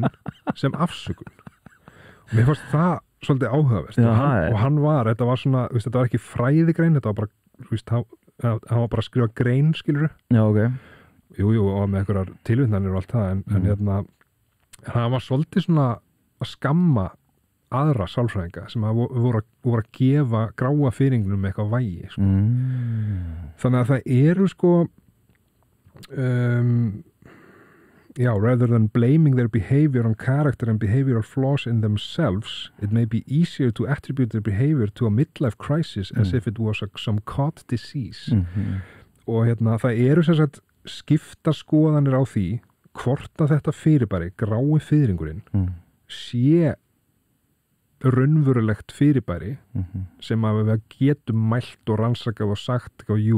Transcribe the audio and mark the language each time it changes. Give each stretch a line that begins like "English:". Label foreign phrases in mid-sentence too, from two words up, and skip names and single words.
Icelandic: sem afsökun og mér fannst það svolítið áhugavert og hann var, þetta var svona þetta var ekki fræðigrein, þetta var bara hann var bara að skrifa grein skilur jú, og með einhverjar tilvitnanir og allt það en hérna hann var svolítið svona að skamma aðra sálfræðinga sem voru að gefa gráa fiðringnum eitthvað vægi sko. Þannig að það eru sko
English: rather than blaming their behavior on character and behavioral flaws in themselves, it may be easier to attribute their behavior to a midlife crisis as if it was some caught disease og
Icelandic: hérna það eru sem sagt skipta skoðanir á því hvort að þetta fyrirbæri grái fiðringurinn sé raunverulegt fyrirbæri sem að við getum mælt og rannsakað og sagt jú,